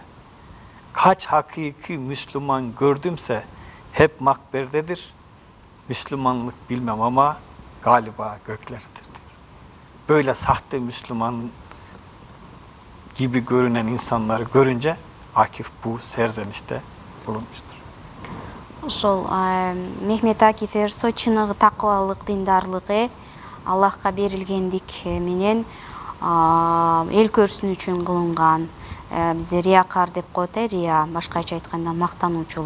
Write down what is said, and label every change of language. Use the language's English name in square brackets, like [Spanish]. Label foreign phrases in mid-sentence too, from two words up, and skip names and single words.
[Turkish] Kaç hakiki Müslüman gördümse hep makberdedir. Müslümanlık bilmem ama galiba göklerdedir diyor. Böyle sahte Müslüman gibi görünen insanları görünce Akif bu serzenişte bulunmuştur. [Kyrgyz] Ошол Мехмет Акиф Эрсой чыныгы такыбалык, динdarlığı Аллахка берилгендик менен эл көрсүн үчүн кылынган. Бизде риякар деп коет, рия, башкача айтканда мактануучулук.